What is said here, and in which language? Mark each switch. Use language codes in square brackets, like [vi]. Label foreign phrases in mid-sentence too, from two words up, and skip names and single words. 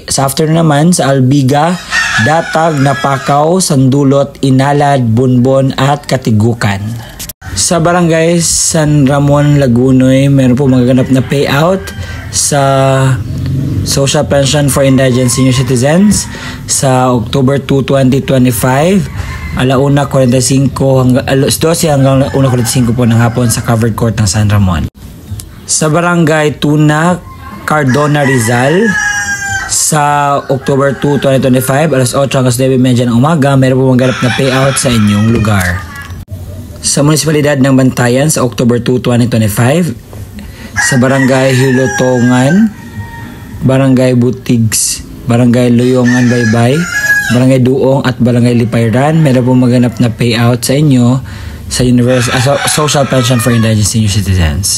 [tl] Sa afternoon naman, sa Albiga, Datag, Napakaw, Sandulot, Inalad, Bunbon at Katigukan. Sa Barangay San Ramon, Lagunoy, meron po magaganap na payout sa [en] Social Pension for Indigent Senior Citizens [tl] sa October 2, 2025, alauna 45 hanggang alas 12 hanggang 1:45 po ng hapon sa Covered Court ng San Ramon. Sa Barangay Tuna, Cardona, Rizal, sa October 2, 2025, alas 8 hanggang 9:30 ng umaga, meron po magaganap na payout sa inyong lugar. Sa Munisipalidad ng Bantayan, sa October 2, 2025, sa Barangay Hilotongan, Barangay Butigs, Barangay Luyongan, Baybay, Barangay Duong at Barangay Lipayran, meron po maganap na payout sa inyo sa [en] Social Pension for Indigent Senior Citizens.